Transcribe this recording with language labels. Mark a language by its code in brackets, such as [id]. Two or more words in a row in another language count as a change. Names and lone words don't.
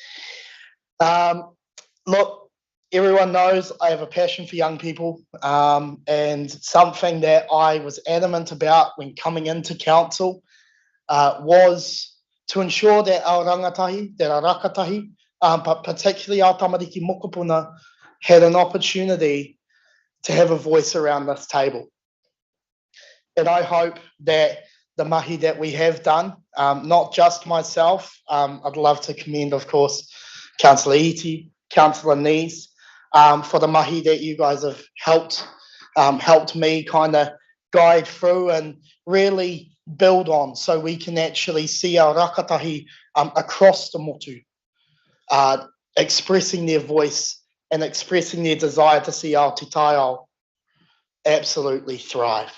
[en] Look, everyone knows I have a passion for young people, and something that I was adamant about when coming into council was to ensure that our rangatahi, that our rakatahi, but particularly our [mi] tamariki mokopuna, [en] had an opportunity to have a voice around this table. And I hope that the mahi that we have done, not just myself, I'd love to commend, of course, Councillor Iti, Councillor Nees, for the mahi that you guys have helped me kind of guide through and really build on, so we can actually see our rakatahi across the motu, expressing their voice and expressing their desire to see Aote Taiao absolutely thrive.